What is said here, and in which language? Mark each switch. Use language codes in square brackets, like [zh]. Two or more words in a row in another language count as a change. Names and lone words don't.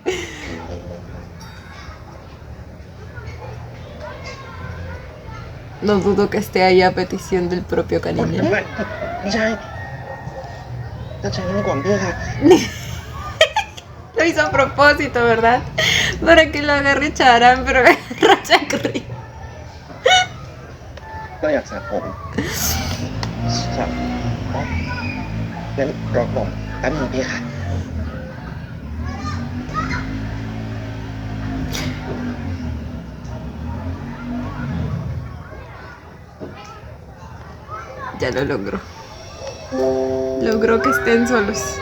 [es] No dudo que esté ahí a petición del propio cariño. Lo hizo a propósito, ¿verdad? Para que lo agarre Charan, pero agarra Chakri. [th] ก็อยากสระผมสระงั้นรอก่อนแป๊บนึงพี่ค่ะ [es] Ya lo logró. Logró que estén solos.